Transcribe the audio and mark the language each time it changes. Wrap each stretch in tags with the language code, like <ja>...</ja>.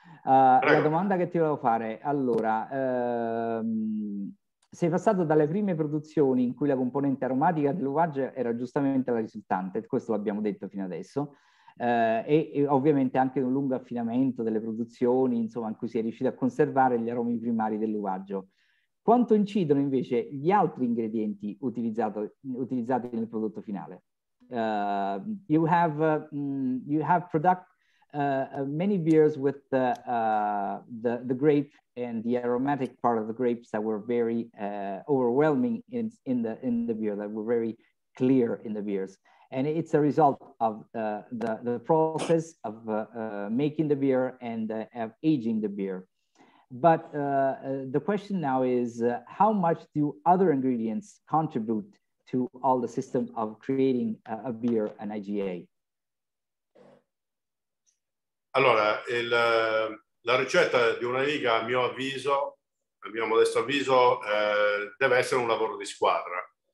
<it>La domanda che ti volevo fare, allora, sei passato dalle prime produzioni in cui la componente aromatica dell'uvaggio era giustamente la risultante, questo l'abbiamo detto fino adesso, e ovviamente anche un lungo affinamento delle produzioni, insomma, in cui si è riuscito a conservare gli aromi primari dell'uvaggio. Quanto incidono invece gli altri ingredienti utilizzati nel prodotto finale?</it> <en>You have product many beers with the grape and the aromatic part of the grapes that were very overwhelming in the beer, that were very clear in the beers, and it's a result of the process of making the beer and of aging the beer. But the question now is, how much do other ingredients contribute to all the system of creating a beer, an IGA?</en> <it>Allora, la ricetta di una IGA, a mio modesto avviso, deve essere un lavoro di squadra.</it>